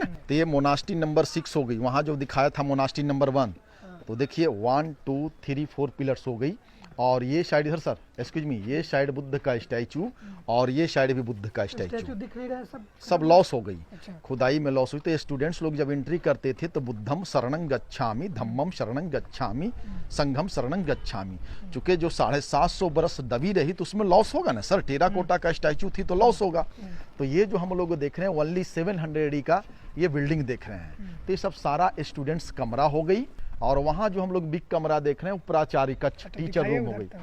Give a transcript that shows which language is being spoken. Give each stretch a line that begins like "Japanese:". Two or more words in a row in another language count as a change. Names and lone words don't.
Hindi: तो ये
English: monastery number
Hindi: 6 हो गई। वहां जो दिखाया था
English: monastery number
Hindi: 1, तो देखिए 1 2 3 4 पिलर्स हो गई। और ये साइड इधर सर,
English: excuse me,
Hindi: ये साइड बुद्ध का स्टैचू और ये साइड भी बुद्ध का स्टैचू दिख नहीं रहा है, सब लॉस हो गई। अच्छा। खुदाई में लॉस हुई। तो स्टूडेंट्स लोग जब एंट्री करते थे तो
Pali: बुद्धम शरणं गच्छामि, धम्मम शरणं गच्छामि, संघम शरणं गच्छामि।
Hindi: चूंकि जो 750 बरस दबी रही तो उसमें लॉस होगा ना सर, टेराकोटा का स्टैचू थी तो लॉस होगा। तो ये जो हम लोग देख रहे हैं ओनली 700 का ये बिल्डिंग देख रहे हैं, तो ये सब सारा स्टूडेंट्स कमरा हो गई। और वहाँ जो हम लोग बिग कमरा देख रहे हैं, प्राचार्य कक्ष,
English: teacher room
Hindi: हो गई।